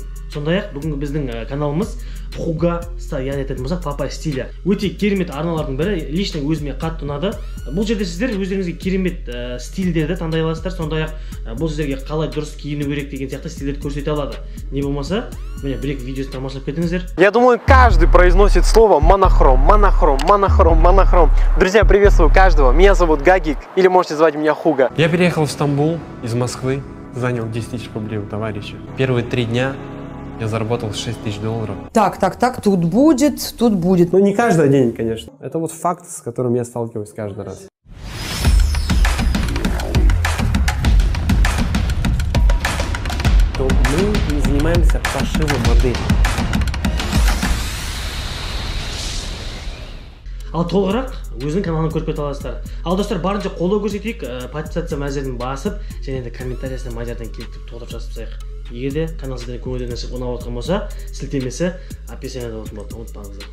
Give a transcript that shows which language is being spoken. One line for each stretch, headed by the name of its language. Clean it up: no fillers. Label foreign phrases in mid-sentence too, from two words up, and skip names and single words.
Kazakh: Сондай-ақ бүгінгі біздің каналымыз Хуга стайл, яғни айтатын болсақ
Russian: Папа стиля.
Kazakh: Өте керемет арналардың бірі, лично өзіме қатты ұнады. Бұл жерде сіздер өздеріңізге керемет стильдерді таңдай аласыздар. Сондай-ақ бұл сіздерге қалай дұрыс киіну керек деген сияқты стильдерді көрсете алады. Не болмаса, міне бір-екі видеосын тамашалап кетіңіздер.
Russian: Я думаю, каждый произносит слово монохром, монохром, монохром, монохром. Друзья, приветствую каждого. Меня зовут Гагик, или можете звать меня Хуга. Я переехал в Стамбул из Москвы, занял 10 000 рублей у товарища. Первые 3 дня я заработал 6 000 долларов. Так, тут будет. Ну, не каждый день, конечно. Это вот факт, с которым я сталкиваюсь каждый раз. То мы не занимаемся пошивом модели.
Kazakh: Ал толығырақ өзінің каналын көріп кете аласыздар. Ал достар, барынша қолдау көрсетейік, подписаться мәзірін басып, және де комментариясына Мадиярдан келіп толтырып жазып. Егер де канал сіздерге көңілден ашып ұнап отқан болса, сілтемесі описанияда болады, ұмытпаңыздар.